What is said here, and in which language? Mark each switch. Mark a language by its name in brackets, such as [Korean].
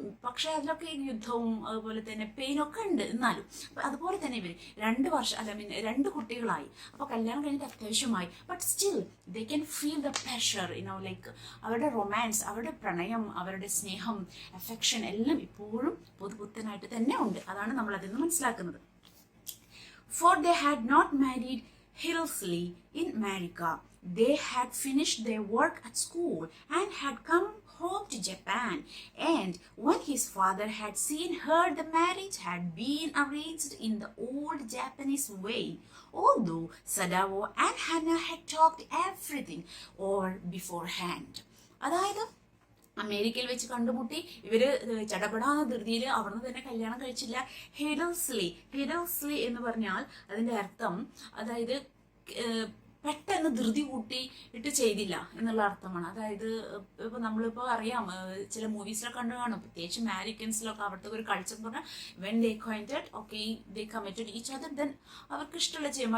[Malayalam] പക്ഷേ അതിലൊക്കെ ഈ യുദ്ധവും അതുപോലെ തന്നെ പെയിനൊക്കെ ഉണ്ട്. എന്നാലും അതുപോലെ തന്നെ ഇവർ 2 വർഷം 2 കുട്ടികളായി. അപ്പോൾ കല്യാണം കഴിഞ്ഞിട്ട് അത്യാവശ്യമായി. [English] but still they can feel the pleasure, [Malayalam] like അവരുടെ റൊമാൻസ്, അവരുടെ പ്രണയം, അവരുടെ സ്നേഹം, അഫെക്ഷൻ എല്ലാം ഇപ്പോഴും പുതുപുത്തനായിട്ട് തന്നെ ഉണ്ട്. അതാണ് നമ്മൾ അതിൽ നിന്ന് മനസ്സിലാക്കുന്നത്. [English] For they had not married hastily in America. They had finished their work at school and had come home to Japan. And when his father had seen her, the marriage had been arranged in the old Japanese way, although Sadao and Hannah had talked everything over beforehand. [Malayalam] അതായത് അമേരിക്കയിൽ വെച്ച് കണ്ടുമുട്ടി, ഇവര് ചടപടാന്ന ധൃതിയിൽ അവിടുന്ന് തന്നെ കല്യാണം കഴിച്ചില്ല. ഹെഡൽസ്ലി എന്ന് പറഞ്ഞാൽ അതിന്റെ അർത്ഥം, അതായത് പെട്ടെന്ന് ധൃതി കൂട്ടി ഇട്ട് ചെയ്തില്ല എന്നുള്ള അർത്ഥമാണ്. അതായത് ഇപ്പൊ നമ്മളിപ്പോ അറിയാം, ചില മൂവീസിലൊക്കെ കണ്ടു കാണും, പ്രത്യേകിച്ച് അമേരിക്കൻസിലൊക്കെ അവിടുത്തെ ഒരു കൾച്ചർ എന്ന് പറഞ്ഞാൽ [English] when they acquainted okay they committed each other then [Malayalam] അവർക്ക് ഇഷ്ടമുള്ള ചെയ്യും.